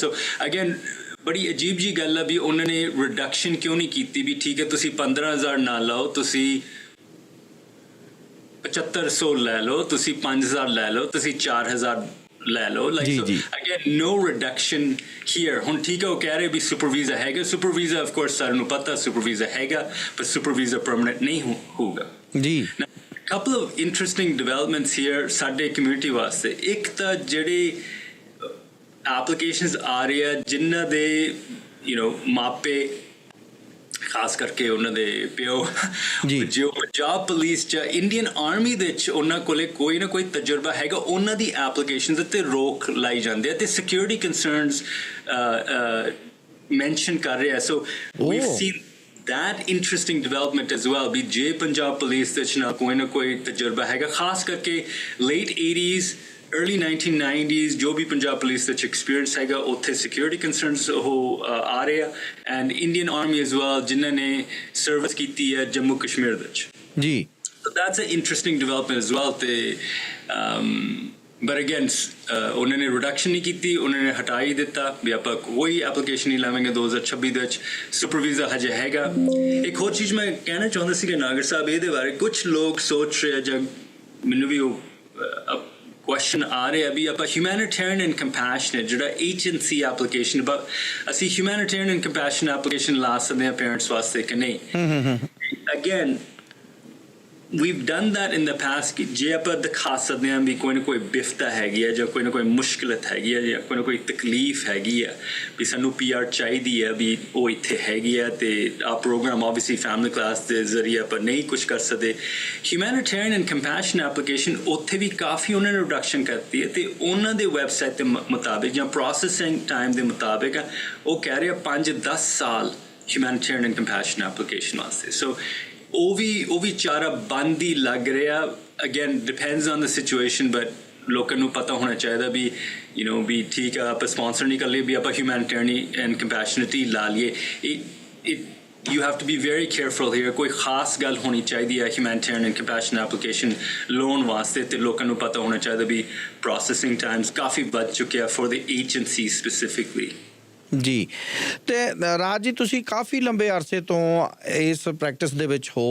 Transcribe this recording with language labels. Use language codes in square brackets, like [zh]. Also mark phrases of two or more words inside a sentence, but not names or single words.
[en] so again [pa] ਬੜੀ ਅਜੀਬ ਜੀ ਗੱਲ ਆ ਵੀ ਉਹਨਾਂ ਨੇ ਰਿਡਕਸ਼ਨ ਕਿਉਂ ਨਹੀਂ ਕੀਤੀ ਵੀ ਠੀਕ ਹੈ ਤੁਸੀਂ 15,000 ਨਾ ਲਾਓ, ਤੁਸੀਂ 7500 ਲੈ ਲਓ, ਤੁਸੀਂ 5000 ਲੈ ਲਓ, ਤੁਸੀਂ 4000 ਲੈ ਲਓ। [en] like so again no reduction here. [pa] ਹੁਣ ਠੀਕ ਹੈ ਉਹ ਕਹਿ ਰਹੇ ਵੀ ਸੁਪਰ ਵੀਜ਼ਾ ਹੈਗਾ, ਸੁਪਰ ਵੀਜ਼ਾ [en] of course [pa] ਸਾਰਿਆਂ ਨੂੰ ਪਤਾ ਸੁਪਰ ਵੀਜ਼ਾ ਹੈਗਾ, ਪਰ ਸੁਪਰ ਵੀਜ਼ਾ ਪਰਮਨੈਂਟ ਨਹੀਂ ਹੋਊਗਾ ਜੀ। [en] couple of interesting developments here [pa] ਸਾਡੇ ਕਮਿਊਨਿਟੀ ਵਾਸਤੇ। ਇੱਕ ਤਾਂ ਜਿਹੜੇ ਐਪਲੀਕੇਸ਼ਨਸ ਆ ਰਹੇ ਆ ਜਿਨ੍ਹਾਂ ਦੇ ਮਾਪੇ ਖਾਸ ਕਰਕੇ ਉਹਨਾਂ ਦੇ ਪਿਓ ਜੋ ਪੰਜਾਬ ਪੁਲਿਸ ਚ ਇੰਡੀਅਨ ਆਰਮੀ ਦੇ ਵਿੱਚ ਉਹਨਾਂ ਕੋਲੇ ਕੋਈ ਨਾ ਕੋਈ ਤਜਰਬਾ ਹੈਗਾ, ਉਹਨਾਂ ਦੀ ਐਪਲੀਕੇਸ਼ਨਸ ਉੱਤੇ ਰੋਕ ਲਾਈ ਜਾਂਦੀ ਹੈ ਤੇ [en] security concerns mention [pa] ਕਰ ਰਿਹਾ। ਸੋ [en] we've seen that interesting development as well [pa] ਵੀ ਜੇ ਪੰਜਾਬ ਪੁਲਿਸ ਦੇ ਵਿੱਚ ਨਾ ਕੋਈ ਤਜਰਬਾ ਹੈਗਾ, ਖਾਸ ਕਰਕੇ [en] late 80s early 1990s [pa] ਜੋ ਵੀ ਪੰਜਾਬ ਪੁਲਿਸ ਦੇ ਵਿੱਚ ਐਕਸਪੀਰੀਅੰਸ ਹੈਗਾ ਉੱਥੇ [en] security concerns [pa] ਉਹ ਆ ਰਹੇ ਆ। [en] and Indian Army as well [pa] ਜਿਨ੍ਹਾਂ ਨੇ ਸਰਵਿਸ ਕੀਤੀ ਹੈ ਜੰਮੂ ਕਸ਼ਮੀਰ ਦੇ ਵਿੱਚ ਜੀ। [en] So that's an interesting development as well [pa] ਤੇ [en] but again [pa] ਉਹਨਾਂ ਨੇ ਰਿਡਕਸ਼ਨ ਨਹੀਂ ਕੀਤੀ, ਉਹਨਾਂ ਨੇ ਹਟਾ ਹੀ ਦਿੱਤਾ ਵੀ ਆਪਾਂ ਕੋਈ ਐਪਲੀਕੇਸ਼ਨ ਨਹੀਂ ਲਾਵਾਂਗੇ 2026 ਦੇ ਵਿੱਚ। ਸੁਪਰ ਵੀਜ਼ਾ ਹਜੇ ਹੈਗਾ। ਇੱਕ ਹੋਰ ਚੀਜ਼ ਮੈਂ ਕਹਿਣਾ ਚਾਹੁੰਦਾ ਸੀ ਕਿ ਨਾਗਰ ਸਾਹਿਬ ਇਹਦੇ ਬਾਰੇ ਕੁਝ ਲੋਕ ਸੋਚ ਰਹੇ ਜਾਂ ਮੈਨੂੰ ਵੀ ਉਹ ਕੁਐਸਚਨ ਆ ਰਿਹਾ ਵੀ ਆਪਾਂ [en] humanitarian and compassionate [pa] ਜਿਹੜਾ [en] agency application [pa] ਅਸੀਂ [en] humanitarian and compassion application [pa] ਲਾ ਸਕਦੇ ਹਾਂ ਪੇਰੈਂਟਸ ਵਾਸਤੇ ਕਿ ਨਹੀਂ। ਅਗੇਨ [en] we've done that in the past [pa] ਕਿ ਜੇ ਆਪਾਂ ਦਿਖਾ ਸਕਦੇ ਹਾਂ ਵੀ ਕੋਈ ਨਾ ਕੋਈ ਬਿਫਤਾ ਹੈਗੀ ਹੈ ਜਾਂ ਕੋਈ ਨਾ ਕੋਈ ਮੁਸ਼ਕਿਲਤ ਹੈਗੀ ਹੈ ਜਾਂ ਕੋਈ ਨਾ ਕੋਈ ਤਕਲੀਫ ਹੈਗੀ ਹੈ ਵੀ ਸਾਨੂੰ PR ਚਾਹੀਦੀ ਹੈ ਵੀ ਉਹ ਇੱਥੇ ਹੈਗੀ ਹੈ ਤੇ ਆ [en] program obviously family class [pa] ਦੇ ਜ਼ਰੀਏ ਆਪਾਂ ਨਹੀਂ ਕੁਝ ਕਰ ਸਕਦੇ। [en] humanitarian and compassion application [pa] ਉੱਥੇ ਵੀ ਕਾਫੀ ਉਹਨਾਂ ਨੇ ਰਿਡਕਸ਼ਨ ਕਰਤੀ ਹੈ ਤੇ ਉਹਨਾਂ ਦੇ ਵੈਬਸਾਈਟ ਦੇ ਮੁਤਾਬਿਕ ਜਾਂ [en] processing time [pa] ਦੇ ਮੁਤਾਬਿਕ ਉਹ ਕਹਿ ਰਿਹਾ 5-10 ਸਾਲ [en] humanitarian and compassion application [pa] ਵਾਸਤੇ। ਸੋ ਉਹ ਵੀ ਚਾਰਾ ਬੰਦ ਹੀ ਲੱਗ ਰਿਹਾ। [en] again depends on the situation but [pa] ਲੋਕਾਂ ਨੂੰ ਪਤਾ ਹੋਣਾ ਚਾਹੀਦਾ ਵੀ ਵੀ ਠੀਕ ਆ ਆਪਾਂ ਸਪਾਂਸਰ ਨਹੀਂ ਕਰ ਲਈਏ ਵੀ ਆਪਾਂ [en] humanitarian and compassionity [pa] ਲਾ ਲਈਏ। [en] you have to be very careful here। [pa] ਕੋਈ ਖਾਸ ਗੱਲ ਹੋਣੀ ਚਾਹੀਦੀ ਹੈ [en] humanitarian and compassion application [pa] ਲੋਨ ਵਾਸਤੇ ਤੇ ਲੋਕਾਂ ਨੂੰ ਪਤਾ ਹੋਣਾ ਚਾਹੀਦਾ ਵੀ [en] processing times [pa] ਕਾਫੀ ਵੱਧ ਚੁੱਕਿਆ [en] for the agency specifically [pa] ਜੀ। ਤੇ ਰਾਜ ਜੀ ਤੁਸੀਂ ਕਾਫੀ ਲੰਬੇ ਅਰਸੇ ਤੋਂ ਇਸ ਪ੍ਰੈਕਟਿਸ ਦੇ ਵਿੱਚ ਹੋ।